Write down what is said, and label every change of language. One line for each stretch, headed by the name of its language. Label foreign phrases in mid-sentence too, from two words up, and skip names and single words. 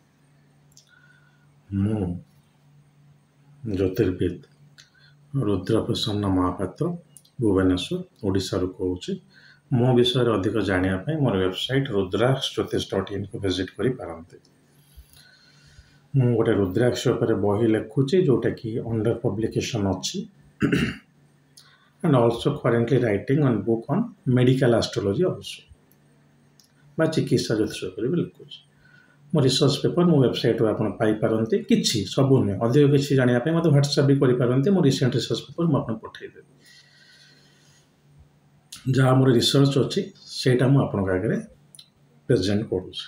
Odia: ମୁଁ ଜ୍ୟୋତିର୍ବିଦ ରୁଦ୍ରପ୍ରସନ୍ନ ମହାପାତ୍ର ଭୁବନେଶ୍ୱର ଓଡ଼ିଶାରୁ କହୁଛି। ମୋ ବିଷୟରେ ଅଧିକ ଜାଣିବା ପାଇଁ ମୋର ୱେବସାଇଟ୍ rudraksjyotish.in ଭିଜିଟ୍ କରିପାରନ୍ତି। ମୁଁ ଗୋଟେ ରୁଦ୍ରାକ୍ଷ ଉପରେ ବହି ଲେଖୁଛି ଯେଉଁଟାକି
English: under publication
Odia: ଅଛି
English: and also currently writing on book on medical astrology also
Odia: ବା ଚିକିତ୍ସା ଜ୍ୟୋତିଷ ଉପରେ ବି ଲେଖୁଛି। ମୋ
English: research paper
Odia: ମୋ ୱେବସାଇଟ୍ରୁ ଆପଣ ପାଇପାରନ୍ତି। କିଛି ସବୁ ନୁହେଁ, ଅଧିକ କିଛି ଜାଣିବା ପାଇଁ ମୋତେ ହ୍ୱାଟ୍ସଆପ୍ ବି କରିପାରନ୍ତି। ମୋ
English: recent research paper
Odia: ମୁଁ ଆପଣଙ୍କୁ ପଠାଇଦେବି। ଯାହା ମୋର ରିସର୍ଚ୍ଚ ଅଛି ସେଇଟା ମୁଁ ଆପଣଙ୍କ ଆଗରେ ପ୍ରେଜେଣ୍ଟ କରୁଛି।